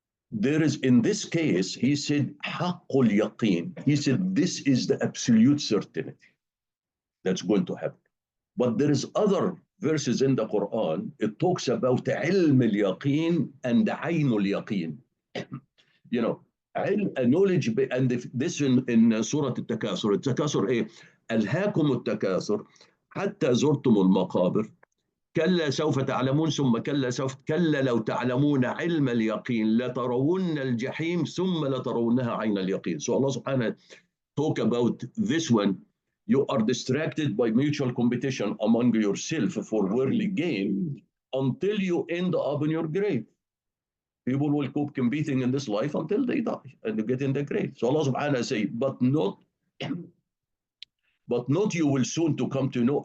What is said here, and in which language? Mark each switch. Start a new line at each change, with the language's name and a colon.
English: There is, in this case, he said, haqqul yaqeen. He said, this is the absolute certainty that's going to happen. But there is other verses in the Quran, it talks about ilm al-yaqeen and ayn al-yaqeen. Knowledge, and this in Surah Al-Takasur.
Arabic: Al-Takasur ايه؟ ألهاكم التكاثر حتى زرتم المقابر كلا سوف تعلمون ثم كلا لو تعلمون علم اليقين لترون الجحيم ثم لترونها عين اليقين.
English: So Allah subhanahu talk about this one. You are distracted by mutual competition among yourself for worldly gain, until you end up in your grave. People will keep competing in this life until they die and they get in the grave. So Allah subhanahu wa ta'ala say, but not you will soon to come to know.